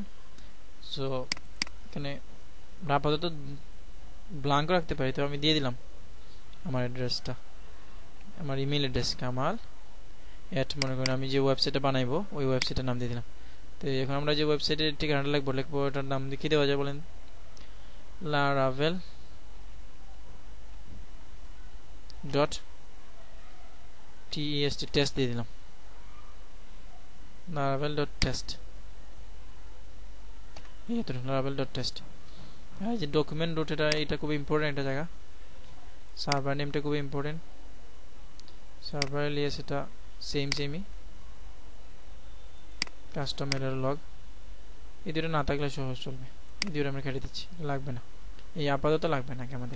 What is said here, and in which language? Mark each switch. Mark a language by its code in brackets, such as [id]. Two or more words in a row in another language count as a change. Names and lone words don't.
[bn] সো এখানে আপাতত ব্ল্যাঙ্ক রাখতে পারি, তো আমি দিয়ে দিলাম আমার অ্যাড্রেসটা, আমার [en] email address [bn] কামাল মনে করেন আমি যে ওয়েবসাইটটা বানাইবো ওই ওয়েবসাইটের নাম দিয়ে দিলাম। তো এখন আমরা যে ওয়েবসাইটের ঠিকানাটা লিখবো ওটার নাম কি দেওয়া যায় বলেন? laravel.test টেস্ট দিয়ে দিলাম। laravel.test laravel.test। এই যে [en] document root, [bn] এটা খুব ইম্পর্টেন্ট একটা জায়গা। [en] server nameটা [bn] খুব ইম্পর্টেন্ট। [en] server alias [bn] এটা সেমই। [en] custom error log, [bn] এই দুটো না থাকলে সহজ চলবে। এই দুটো আমরা কেটে দিচ্ছি, লাগবে না। এই আপাতত লাগবে না আমাদের।